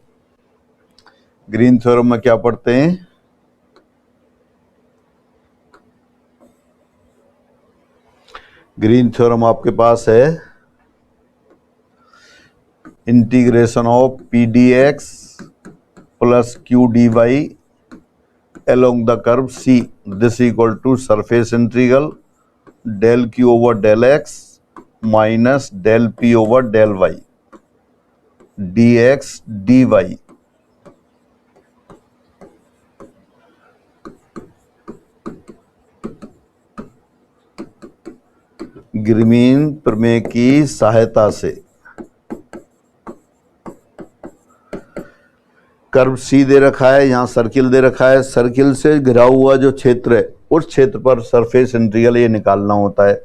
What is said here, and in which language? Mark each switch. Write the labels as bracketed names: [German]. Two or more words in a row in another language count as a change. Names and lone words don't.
[Hindi] ग्रीन थ्योरम में क्या पढ़ते हैं, ग्रीन थ्योरम आपके पास है [English] integration of P D X plus Q D Y along the curve C, this equal to surface integral del Q over del X minus del P over del Y dx dy। [Hindi] ग्रीन प्रमेय की सहायता से कर्व सी दे रखा है, यहाँ सर्किल दे रखा है, सर्किल से घिरा हुआ जो क्षेत्र है उस क्षेत्र पर [English] surface integral [Hindi] ये निकालना होता है।